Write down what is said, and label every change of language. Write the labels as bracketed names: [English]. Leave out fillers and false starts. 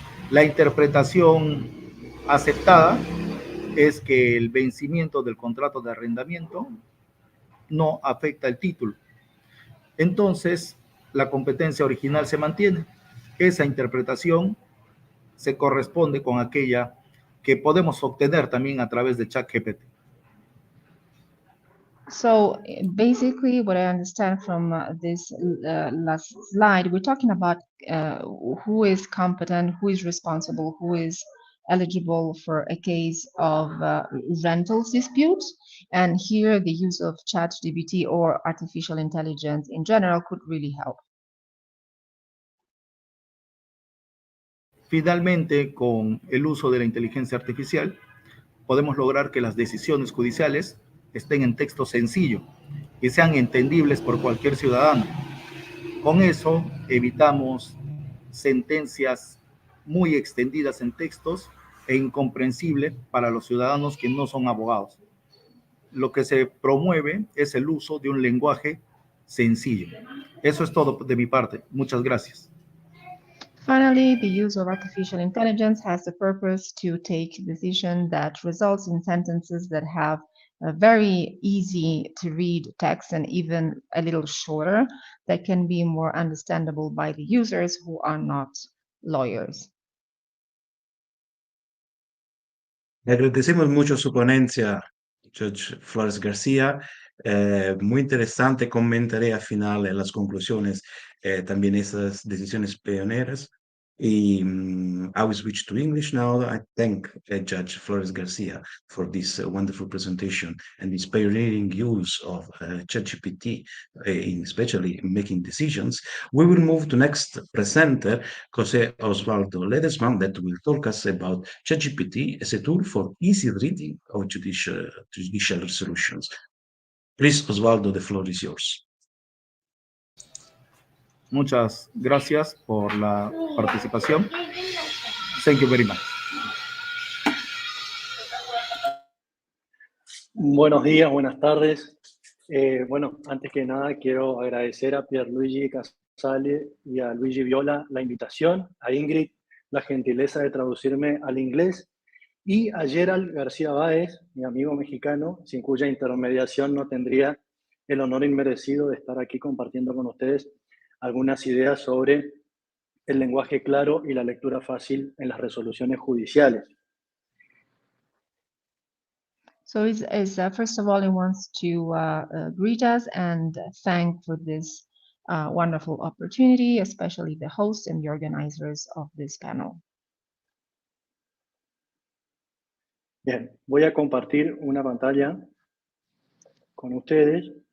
[Spanish] La interpretación aceptada es que el vencimiento del contrato de arrendamiento no afecta el título. Entonces, la competencia original se mantiene. Esa interpretación se corresponde con aquella que podemos obtener también a través de ChatGPT. [English] So basically, what I understand from this last slide, we're talking about who is competent, who is responsible, who is eligible for a case of rentals disputes. And here the use of ChatGPT or artificial intelligence in general could really help. [Spanish] Finalmente, con el uso de la inteligencia artificial, podemos lograr que las decisiones judiciales estén en texto sencillo y sean entendibles por cualquier ciudadano. Con eso evitamos sentencias muy extendidas en textos e incomprensible para los ciudadanos que no son abogados. Lo que se promueve es el uso de un lenguaje sencillo. Eso es todo de mi parte. Muchas gracias. [English] Finally, the use of artificial intelligence has the purpose to take decision that results in sentences that have a very easy to read text and even a little shorter that can be more understandable by the users who are not lawyers. [Spanish] Le agradecemos mucho su ponencia, Judge Flores García. Muy interesante. Comentaré al final en las conclusiones también esas decisiones pioneras. [English] Y I will switch to English now. I thank Judge Flores Garcia for this wonderful presentation and this pioneering use of ChatGPT, especially in making decisions. We will move to next presenter, José Osvaldo Ledesma, that will talk us about ChatGPT as a tool for easy reading of judicial resolutions. Please, Osvaldo, the floor is yours. [Spanish] Muchas gracias por la participación. [English] Thank you very much. [Spanish] Buenos días, buenas tardes. Bueno, antes que nada quiero agradecer a Pierluigi Casale y a Luigi Viola la invitación, a Ingrid la gentileza de traducirme al inglés y a Gerald García Báez, mi amigo mexicano, sin cuya intermediación no tendría el honor inmerecido de estar aquí compartiendo con ustedes algunas ideas sobre el lenguaje claro y la lectura fácil en las resoluciones judiciales. [English] So first of all, he wants to greet us and thank for this wonderful opportunity, especially the host and the organizers of this panel. [Spanish] Bien, voy a compartir una pantalla con ustedes.